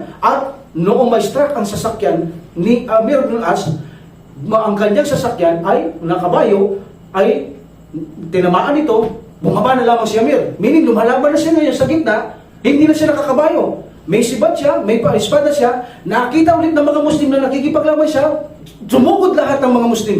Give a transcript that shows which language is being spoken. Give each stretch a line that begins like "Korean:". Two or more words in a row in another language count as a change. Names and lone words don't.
Filipino: At noong ma-strike ang sasakyan ni Amir ibn al-As, ang kanyang sasakyan ay, nakabayo, ay tinamaan ito, bumaba na lamang si Amir. Meaning, lumalaban na siya ngayon sa gitna, hindi na siya nakakabayo. May sibat siya, may espada siya, nakita ulit ng mga Muslim na nakikipaglaban siya, sumugod lahat ng mga Muslim.